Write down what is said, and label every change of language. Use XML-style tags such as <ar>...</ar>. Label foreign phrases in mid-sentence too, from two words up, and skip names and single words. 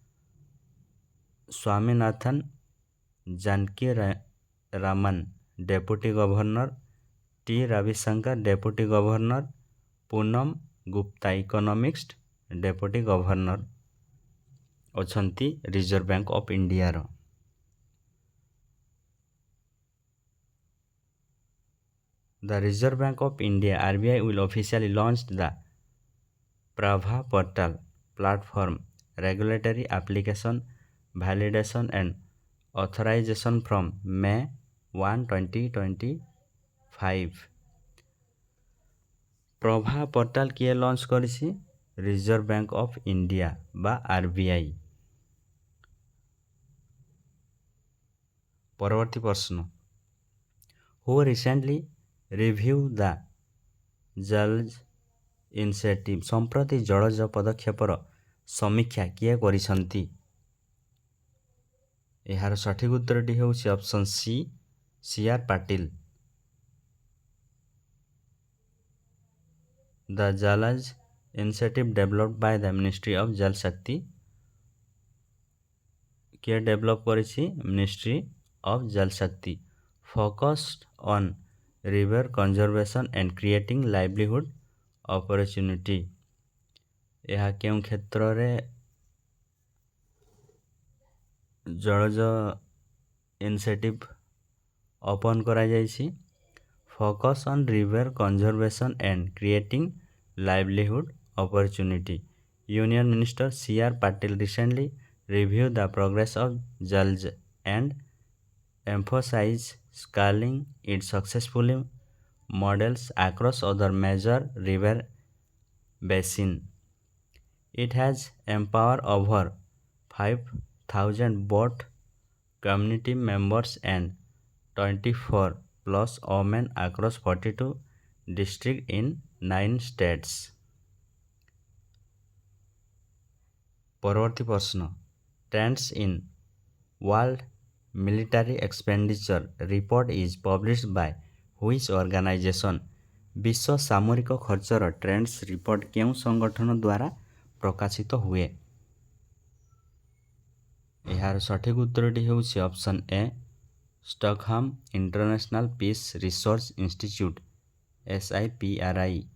<or>ସ୍ୱାମୀନାଥନ ଜାନକୀ ରାମନ ଡେପୁଟି ଗଭର୍ଣ୍ଣର। ଟି ରବିଶଙ୍କର ଡେପୁଟି ଗଭର୍ଣ୍ଣର। ପୁନମ ଗୁପ୍ତା</or> <en>economics deputy governor</en> <or>ଅଛନ୍ତି ରିଜର୍ଭ ବ୍ୟାଙ୍କ ଅଫ୍ ଇଣ୍ଡିଆର।</or> <en>The Reserve Bank of India RBI will officially launch the Prabha portal platform regulatory application validation and authorization from May 1, 2025।</en> <or>ପ୍ରଭା ପୋର୍ଟାଲ କିଏ ଲଞ୍ଚ କରିଛି? ରିଜର୍ଭ ବ୍ୟାଙ୍କ ଅଫ୍ ଇଣ୍ଡିଆ ବା RBI। ପରବର୍ତ୍ତୀ ପ୍ରଶ୍ନ,</or> <en>who recently reviewed the ଜଲ ଇନିସିଏଟିଭ?</en> <or>ସମ୍ପ୍ରତି ଜଳଜ ପଦକ୍ଷେପର ସମୀକ୍ଷା କିଏ କରିଛନ୍ତି? ଏହାର ସଠିକ ଉତ୍ତରଟି ହେଉଛି</or> <en>option C,</en> <or>CR ପାଟିଲ।</or> <en>The Jalaj initiative developed by the Ministry of Jal Shakti</en> <or>କିଏ ଡେଭଲପ୍ କରିଛି? ମିନିଷ୍ଟ୍ରି ଅଫ୍ ଜଲ ଶକ୍ତି।</or> <en>focused on river conservation and creating livelihood opportunity.</en> <or>ଏହା କେଉଁ କ୍ଷେତ୍ରରେ ଜଳଜ</or> <en>initiative open</en> <or>କରାଯାଇଛି?</or> <en>focus on river conservation and creating livelihood opportunity. Union Minister CR ପାଟିଲ recently reviewed the progress of Jalj and emphasized scaling its successfully models across other major river basins. It has empowered over 5 thousand boat community members and 24 plus women across 42 districts in 9 states.</en> <or>ପରବର୍ତ୍ତୀ ପ୍ରଶ୍ନ</or> <en>Trends in World Military Expenditure Report is published by which organization?</en> <or>ବିଶ୍ୱ ସାମରିକ ଖର୍ଚ୍ଚର ଟ୍ରେଣ୍ଡସ୍ ରିପୋର୍ଟ କେଉଁ ସଂଗଠନ ଦ୍ୱାରା ପ୍ରକାଶିତ ହୁଏ? ଏହାର ସଠିକ ଉତ୍ତରଟି ହେଉଛି</or> <en>option A</en> <or>ଷ୍ଟକହୋମ୍ ଇଣ୍ଟରନ୍ୟାସନାଲ ପିସ୍ ରିସର୍ଚ୍ଚ ଇନଷ୍ଟିଚ୍ୟୁଟ୍ SIPRI.</or>